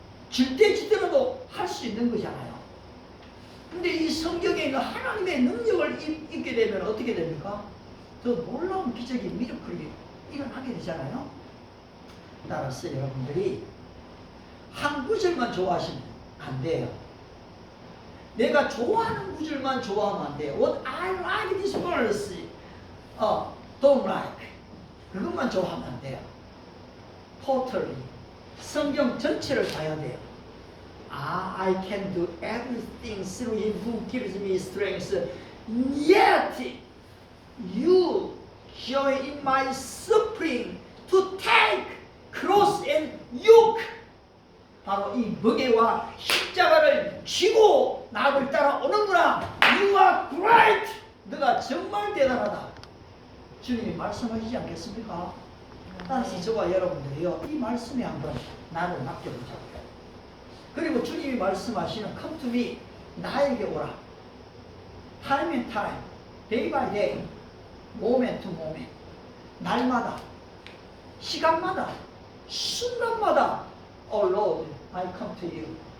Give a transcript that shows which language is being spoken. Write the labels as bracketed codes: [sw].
[ko] 질 때 지더라도 할 수 있는 거잖아요. 근데 이 성경에 있는 하나님의 능력을 입게 되면 어떻게 됩니까? 더 놀라운 기적이 미라클이 일어나게 되잖아요. 따라서 여러분들이 한 구절만 좋아하시면 안 돼요. 내가 좋아하는 구절만 좋아하면 안 돼요. [en] What I like this verse, don't like. [ko] 그것만 좋아하면 안 돼요. Totally. 성경 전체를 봐야 돼요. [en] I can do everything through him who gives me strength. Yet you joy in my suffering to take cross and yoke. [ko] 바로 이 무게와 십자가를 쥐고 나를 따라오는구나. [en] You are great. [ko] 너가 정말 대단하다. 주님이 말씀하시지 않겠습니까? 따라서 저와 여러분들이요, 이 말씀에 한번 나를 맡겨보자고요. 그리고 주님이 말씀하시는 [en] come to me, [ko] 나에게 오라. [en] time and time, day by day, moment to moment, [ko] 날마다, 시간마다, 순간마다 [en] Oh Lord, I come to you.